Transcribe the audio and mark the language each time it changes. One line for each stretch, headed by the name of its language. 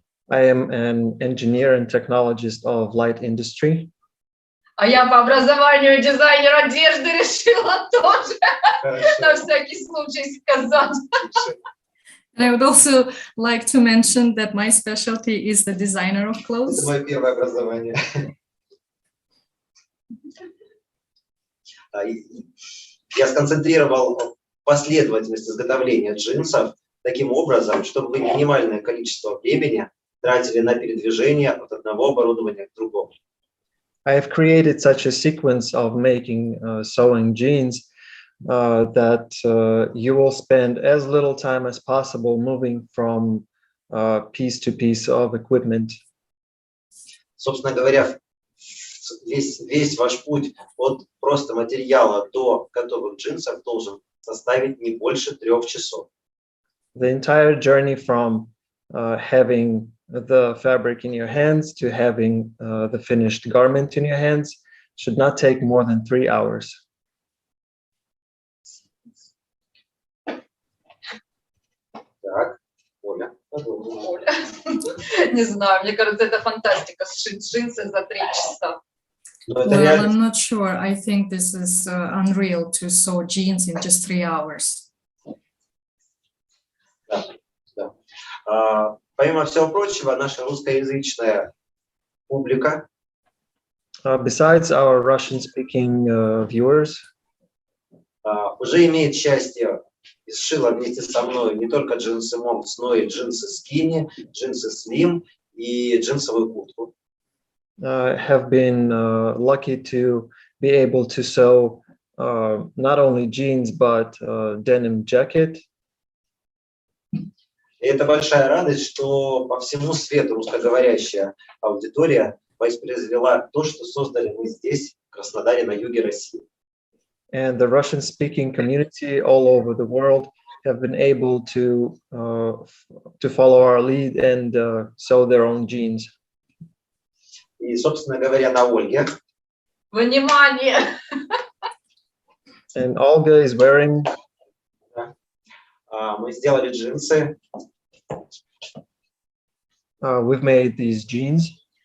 English: I am an engineer and technologist of light industry.
Russian: А я по образованию дизайнер одежды, решила тоже на всякий случай сказать.
English: And I would also like to mention that my specialty is the designer of
Russian: Это
English: clothes.
Russian: мое первое образование. Я сконцентрировал последовательность изготовления джинсов таким образом, чтобы вы минимальное количество времени тратили на передвижение от одного оборудования к другому.
English: I have created such a sequence of making sewing jeans that you will spend as little time as possible moving from piece to piece of equipment.
Russian: Собственно говоря, весь ваш путь от просто материала до готовых джинсов должен составить не больше 3 часов.
English: The entire journey from having the fabric in your hands to having the finished garment in your hands should not take more than 3 hours.
Russian: Так, Оля. Оля. Не знаю, мне кажется, это фантастика, сшить джинсы за 3 часа. Но это
English: Well,
Russian: реально.
English: I'm not sure. I think this is unreal to sew jeans in just 3 hours.
Russian: Да. Помимо всего прочего, наша русскоязычная публика
English: Besides our Russian-speaking viewers,
Russian: уже имеет счастье и сшила вместе со мной не только джинсы Mom's, но и джинсы Skinny, джинсы Slim и джинсовую куртку.
English: have been lucky to be able to sew not only jeans but denim jacket.
Russian: И это большая радость, что по всему свету русскоговорящая аудитория воспроизвела то, что создали мы здесь, в Краснодаре, на юге России.
English: And the Russian-speaking community all over the world have been able to follow our lead and sew their own jeans.
Russian: И, собственно говоря, на Ольге Внимание!
English: And Olga is wearing.
Russian: Мы сделали джинсы.
English: We've made these jeans.